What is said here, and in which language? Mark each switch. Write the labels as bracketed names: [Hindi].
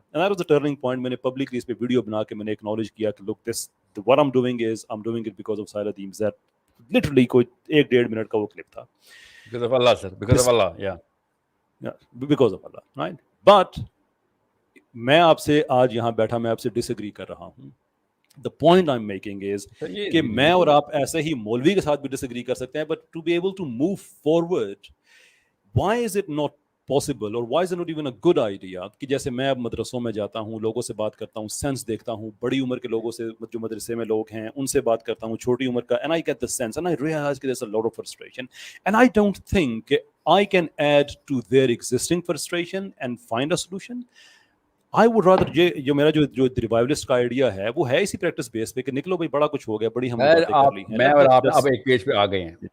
[English] And that was a turning point. [Urdu] میں نے publicly اس پہ ویڈیو بنا کے میں نے اکنالج کیا کہ [English] Look this what I'm doing is I'm doing it because of Sahil Adeem. That literally [Urdu] کوئی 1-1.5 منٹ کا وہ کلپ تھا. [English] Because of Allah, sir. Because of Allah, yeah. Because of Allah, right? But [Urdu] میں آپ سے آج یہاں بیٹھا میں آپ سے ڈس ایگری کر رہا ہوں. [English] The point I'm making is [Urdu] کہ میں اور آپ ایسے ہی مولوی کے ساتھ بھی ڈس ایگری کر سکتے ہیں, [English] but to be able to move forward, why is it not possible or why is it not even a good idea [Urdu] کہ جیسے میں اب مدرسوں میں جاتا ہوں, لوگوں سے بات کرتا ہوں, سینس دیکھتا ہوں, بڑی عمر کے لوگوں سے جو مدرسے میں لوگ ہیں ان سے بات کرتا ہوں, چھوٹی عمر کا, [English] and I get the sense and I realize there's a lot of frustration and I don't think I can add to their existing frustration and find a solution. I would rather [Urdu] جو میرا جو ریوائولسٹ کا idea ہے وہ ہے اسی practice بیس پہ کہ نکلو بھائی بڑا کچھ ہو گیا, بڑی ہم نے باتیں کر لی ہیں. میں اور آپ اب ایک پیج پہ آ گئے ہیں.